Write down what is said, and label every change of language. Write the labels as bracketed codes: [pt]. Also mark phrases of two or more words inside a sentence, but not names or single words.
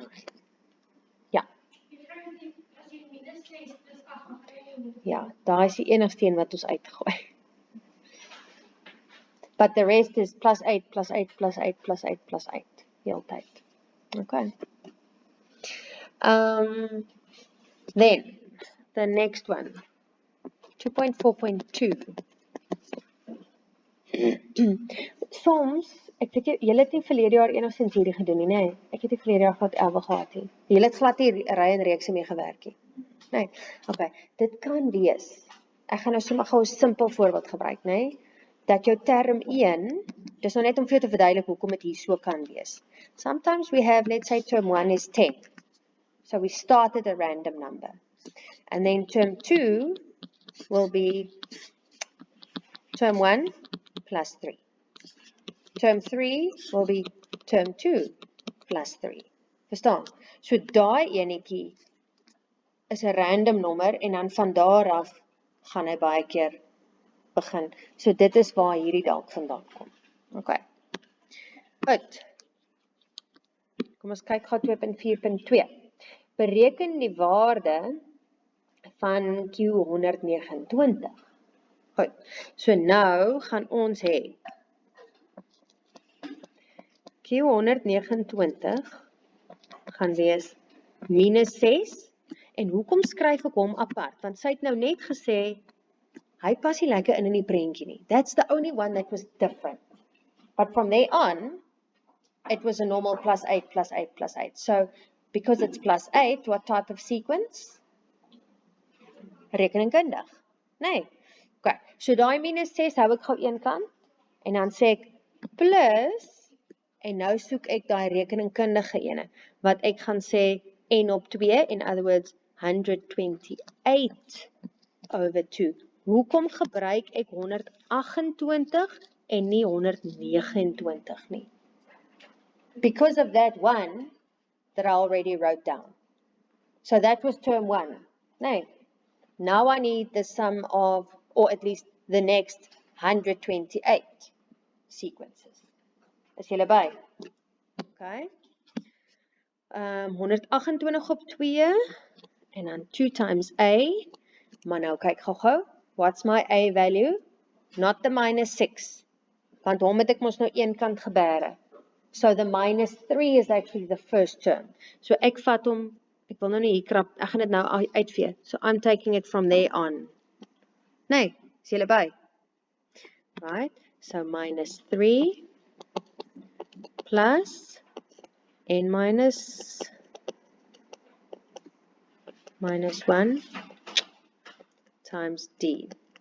[af] Ja. Ja, daar is die enigste een wat ons uitgooi. [en] But the rest is plus 8, plus 8, plus 8, plus 8, plus 8. Heeltyd. Okay. Then, the next one. 2.4.2. [af] Soms, ek weet julle het nie verlede jaar enigstens hierdie gedoen nie, nee. Ek het nie verlede jaar glad 11 gehad nie. Julle het glad nie ry en reekse mee gewerk nie. Nee, okay. Dit kan wees. Ek gaan nou sommer gou 'n simpel voorbeeld gebruik, nee. Dat jou term 1, dis nou net om vir jou te verduidelik hoekom dit hier so kan wees. [en] Sometimes we have, let's say term 1 is 10. So we start at a random number. And then term 2 will be term 1 plus 3. Term 3 will be term 2 plus 3. [af] Verstaan? So daai enetjie is 'n random nommer en dan van daar af gaan hy baie keer begin. So dit is waar hierdie dalk vandaan kom. Okay. Goed. Kom ons kyk gou 2.4.2. Bereken die waarde van Q129. Goed. So nou gaan ons hê Q129 gaan wees minus 6. En hoekom skryf ek hom apart? Want sy het nou net gesê hy pas nie lekker in die prentjie nie. [en] That's the only one that was different. But from there on, it was a normal plus 8, plus 8, plus 8. So, because it's plus 8, what type of sequence? [af] Rekeningkundig. Nee. Okay. So, daai minus 6 hou ek gou een kant. En dan sê ek plus, en nou soek ek daai rekeningkundige ene. Wat ek gaan sê n op 2, [en] in other words, 128 over 2. [af] Hoekom gebruik ek 128 en nie 129 nie? [en] Because of that one that I already wrote down. So that was term 1. Nee. Now I need the sum of, or at least the next 128 sequences. [af] Is julle by? Okay. 128 op 2 en dan 2 times A. Maar nou kyk gou-gou. [en] What's my A value? Not the minus 6. [af] Want hom het ek mos nou een kant gebere. [en] So the minus 3 is actually the first term. [af] So ek vat hom, ek wil nou nie hier krap, ek gaan dit nou uitvee. [en] So I'm taking it from there on. [af] Nee, is julle by? [en] Right, so minus 3 plus n minus 1 times d.